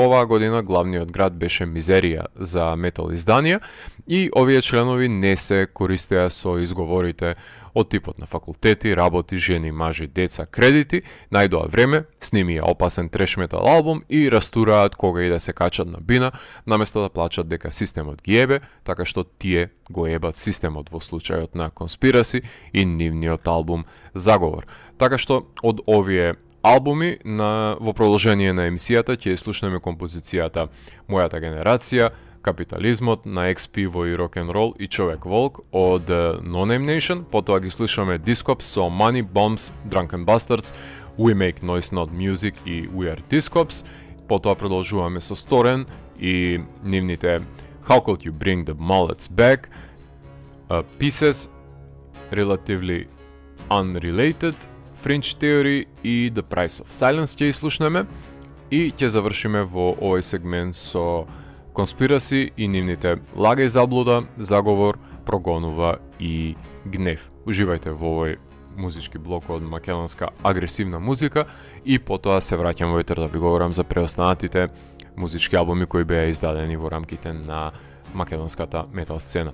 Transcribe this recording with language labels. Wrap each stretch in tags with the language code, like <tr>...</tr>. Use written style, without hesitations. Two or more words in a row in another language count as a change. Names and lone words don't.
<mk>оваа година главниот град беше мизерија за метал изданија и овие членови не се користеа со изговорите од типот на факултети, работи, жени, мажи, деца, кредити, најдоа време, снимија опасен треш метал албум и растураат кога и да се качат на бина, наместо да плачат дека системот ги ебе, така што тие го ебат системот во случајот на Conspiracy и нивниот албум Заговор. Така што од овие албуми во продолжение на емисијата ќе слушнеме композицијата Мојата генерација, Капитализмот на Екс-Пиво и Рок-н-Рол и Човек Волк од No Name Nation, потоа ги слушаме Discops со Money, Bombs, Drunken Bastards, We Make Noise Not Music и We Are Discops, потоа продолжуваме со Storen и нивните How Could You Bring the Mullets Back, Pieces, Relatively Unrelated, Fringe Theory и The Price of Silence ќе слушнеме и ќе завршиме во овој сегмент со Conspiracy и нивните Лага и заблуда, Заговор, Прогонува и Гнев. Уживајте во овој музички блок од македонска агресивна музика и потоа се враќам во етер да ви говорам за преостанатите музички албуми кои беа издадени во рамките на македонската метал сцена.</mk>